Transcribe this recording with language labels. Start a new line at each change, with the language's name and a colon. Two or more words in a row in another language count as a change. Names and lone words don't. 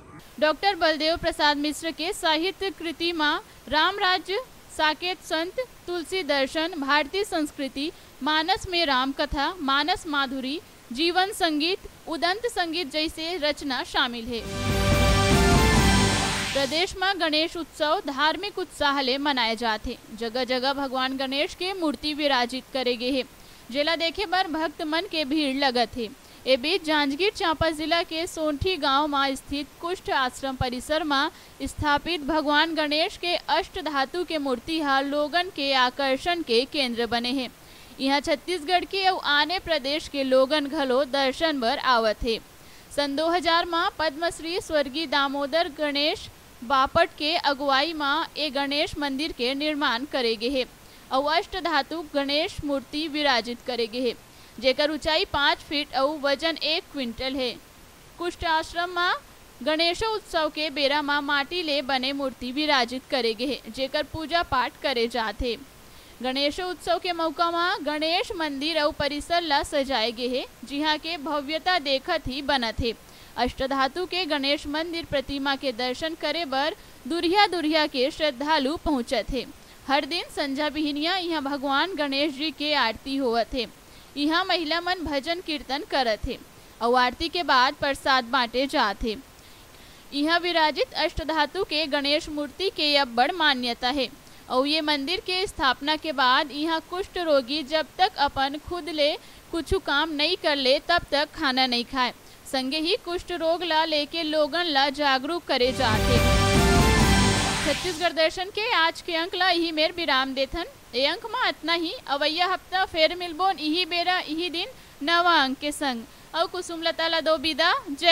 Chhattisgarhi: डॉक्टर बलदेव प्रसाद मिश्र के साहित्य कृति में राम राज्य, साकेत संत, तुलसी दर्शन, भारतीय संस्कृति, मानस में राम कथा, मानस माधुरी, जीवन संगीत, उदंत संगीत जैसे रचना शामिल है। प्रदेश में गणेश उत्सव धार्मिक उत्साह ले मनाए जाते। जगह जगह भगवान गणेश के मूर्ति विराजित करे गए है, जेला देखे बर भक्त मन के भीड़ लगत है। ए बीच जांजगीर चांपा जिला के सोंठी गांव में स्थित कुष्ठ आश्रम परिसर में स्थापित भगवान गणेश के अष्ट धातु के मूर्ति हाल लोगन के आकर्षण के केंद्र बने हैं। यहाँ छत्तीसगढ़ के और आने प्रदेश के लोगन घलो दर्शन बर आवत है। सन 2000 में पद्मश्री स्वर्गीय दामोदर गणेश बापट के अगुवाई में ए गणेश मंदिर के निर्माण करे गए है और अष्ट धातु गणेश मूर्ति विराजित करे गए है, जेकर ऊंचाई 5 फीट और वजन 1 क्विंटल है। कुष्ठ आश्रम में गणेशो उत्सव के बेरा में माटी ले बने मूर्ति विराजित करे गए, जेकर पूजा पाठ करे जाते। गणेशो उत्सव के मौका में गणेश मंदिर और परिसर ला सजाए गए है, जिहाँ के भव्यता देखत ही बनत है। अष्टधातु के गणेश मंदिर प्रतिमा के दर्शन करे बर दुरिया दुरिया के श्रद्धालु पहुँचत है। हर दिन संझा बिहनिया यहाँ भगवान गणेश जी के आरती होवत है। यहाँ महिला मन भजन कीर्तन करत है और आरती के बाद प्रसाद बांटे जाते। यहाँ विराजित अष्टधातु के गणेश मूर्ति के अब बड़ मान्यता है और ये मंदिर के स्थापना के बाद यहाँ कुष्ठ रोगी जब तक अपन खुद ले कुछ काम नहीं कर ले तब तक खाना नहीं खाए। संगे ही कुष्ठ रोग ला लेके लोगन ला जागरूक करे जाते। छत्तीसगढ़ दर्शन के आज के अंक ला यही मेर विराम देथन। ए अंक में इतना ही। अवैया हफ्ता फेर मिलबोन यही बेरा यही दिन नवा अंक के संग और कुसुमलता ला दो विदा।